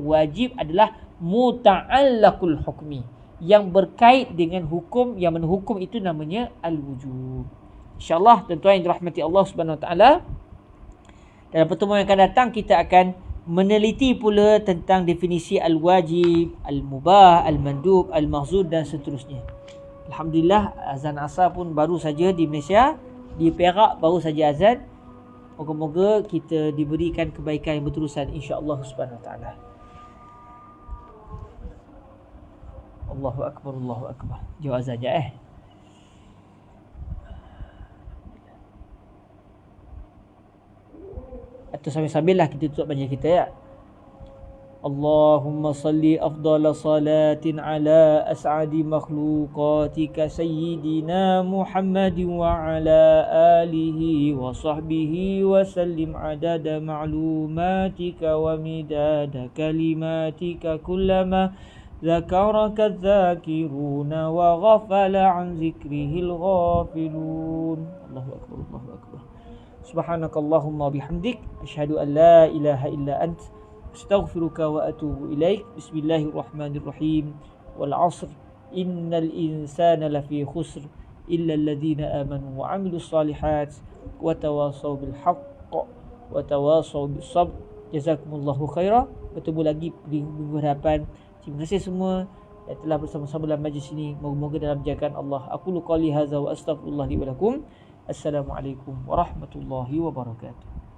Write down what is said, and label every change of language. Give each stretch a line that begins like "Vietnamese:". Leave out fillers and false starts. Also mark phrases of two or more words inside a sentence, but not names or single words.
Malay: Wajib adalah
Arabic: متعلق الحكم,
Malay: yang berkait dengan hukum, yang mana hukum itu namanya al-wujub. InsyaAllah tuan-tuan yang dirahmati Allah
Arabic: سبحانه وتعالى,
Malay: dalam pertemuan yang akan datang kita akan meneliti pula tentang definisi al-wajib, al-mubah, al-mandub, al-mahzud dan seterusnya. Alhamdulillah, azan asar pun baru saja di Malaysia, di Perak baru saja azan. Moga-moga kita diberikan kebaikan yang berterusan
Arabic: إن شاء الله سبحانه وتعالى. الله أكبر، الله أكبر.
Malay: Jawab azan je Atau sambil-sambil lah kita tutup baca kita ya.
Arabic: اللهم صل أفضل صلاة على أسعد مخلوقاتك سيدنا محمد وعلى آله وصحبه وسلم عدد معلوماتك ومداد كلماتك كلما ذكرك الذاكرون وغفل عن ذكره الغافلون. الله أكبر الله أكبر. سبحانك اللهم وبحمدك أشهد أن لا إله إلا أنت أستغفرك وأتوب إليك. بسم الله الرحمن الرحيم. والعصر إن الإنسان لفي خسر إلا الذين آمنوا وعملوا الصالحات وتواصوا بالحق وتواصوا بالصبر. جزاكم الله خيرا.
Malay: Bertemu lagi di minggu hadapan. Terima kasih semua yang telah bersama-sama dalam majlis ini. Moga-moga dalam jagaan Allah.
Arabic: أقول قولي هذا وأستغفر الله لي ولكم. السلام عليكم ورحمة الله وبركاته.